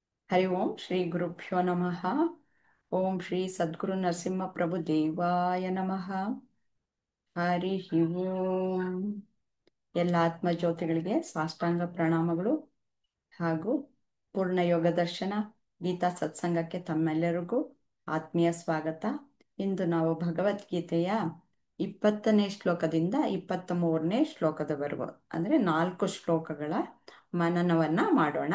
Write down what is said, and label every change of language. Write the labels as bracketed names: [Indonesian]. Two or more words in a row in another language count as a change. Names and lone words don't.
[Sanskrit] ಹರಿ ಓಂ ಶ್ರೀ ಗುರುಭ್ಯೋ ನಮಃ. ಓಂ ಶ್ರೀ ಸದ್ಗುರು ನರಸಿಂಹ ಪ್ರಭು ದೇವಾಯ ನಮಃ. ಹರಿ ಓಂ. [Kannada] ಎಲ್ಲ ಆತ್ಮಜ್ಯೋತಿಗಳಿಗೆ ಸಾಷ್ಟಾಂಗ ಪ್ರಣಾಮಗಳು ಹಾಗೂ ಪೂರ್ಣಯೋಗ ದರ್ಶನ ಗೀತಾ ಸತ್ಸಂಗಕ್ಕೆ ತಮ್ಮೆಲ್ಲರಿಗೂ ಆತ್ಮೀಯ ಸ್ವಾಗತ. ಇಂದು ನಾವು ಭಗವದ್ಗೀತೆಯ 20ನೇ ಶ್ಲೋಕದಿಂದ 23ನೇ ಶ್ಲೋಕದವರೆಗೂ ಅಂದರೆ 4 ಶ್ಲೋಕಗಳ ಮನನವನ್ನು ಮಾಡೋಣ.